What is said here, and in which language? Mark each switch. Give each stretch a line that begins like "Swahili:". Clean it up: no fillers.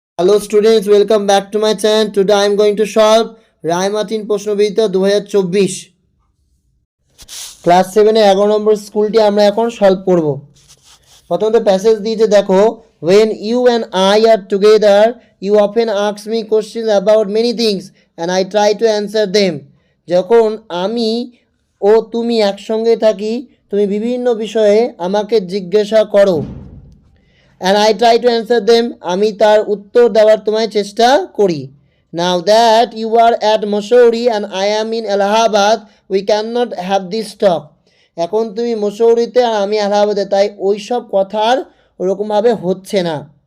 English: Hello students, welcome back to my channel. Today I am going to solve
Bangla: Ray Martin প্রশ্নবিদ্যা 2024 class 7 এর 11 নম্বর স্কুলটি আমরা এখন solve করব। প্রথমত প্যাসেজ দিয়েছে দেখো,
English: when you and I are together you often ask me questions about many things and I try to answer them.
Bangla: যখন আমি ও তুমি একসঙ্গে থাকি তুমি বিভিন্ন বিষয়ে আমাকে জিজ্ঞাসা করো
English: and I try to answer them.
Bangla: আমি তার উত্তর দেওয়ার তোমায় চেষ্টা করি।
English: Now that you are at Mussoorie and I am in Allahabad, we cannot have this talk.
Bangla: এখন তুমি মসৌরিতে আর আমি এলাহাবাদে, তাই ওই সব কথার ওরকমভাবে হচ্ছে না।